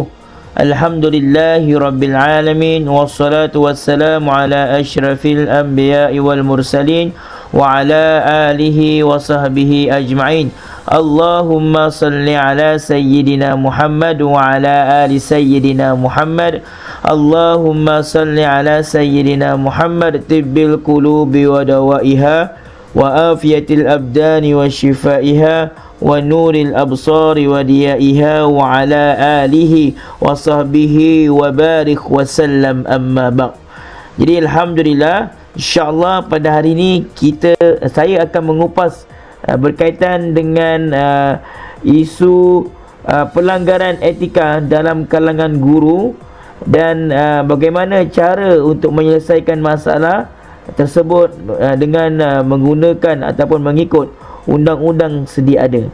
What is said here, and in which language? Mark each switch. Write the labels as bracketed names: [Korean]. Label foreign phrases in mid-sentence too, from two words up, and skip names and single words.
[Arabic] الحمد لله رب العالمين. والصلاة والسلام على أشرف الأنبياء والمرسلين وعلى آله وصحبه أجمعين. اللهم صل على سيدنا محمد وعلى آل سيدنا محمد. اللهم صل على سيدنا محمد طب القلوب ودوائها وعافية الأبدان وشفائها ونور الأبصار وضيائها وعلى آله وصحبه وبارك وسلم أما بعد. [Malay] Jadi alhamdulillah, insya-Allah pada hari ini saya akan mengupas berkaitan dengan isu pelanggaran etika dalam kalangan guru dan bagaimana cara untuk menyelesaikan masalah tersebut dengan menggunakan ataupun mengikut undang-undang sedia ada.